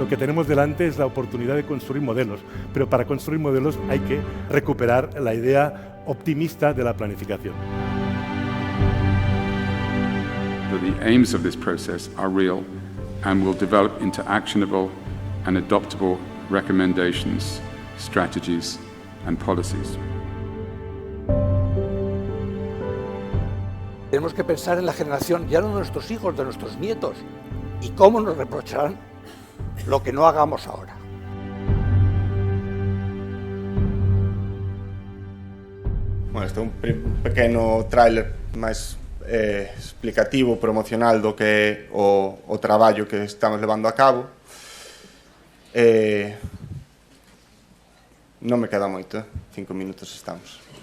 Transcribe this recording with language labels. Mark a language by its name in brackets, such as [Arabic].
[Spanish] Lo que tenemos delante es la oportunidad de construir modelos, pero para construir modelos hay que recuperar la idea optimista de la planificación. [English] The aims of this process are real and will develop into actionable and adoptable recommendations, strategies and policies. [Spanish] Tenemos que pensar en la generación, ya no de nuestros hijos, de nuestros nietos, y cómo nos reprocharán lo que no hagamos ahora. [Galician] Bueno, este é un pequeno tráiler máis explicativo, promocional do que o traballo que estamos levando a cabo. Non me queda moito, 5 minutos estamos.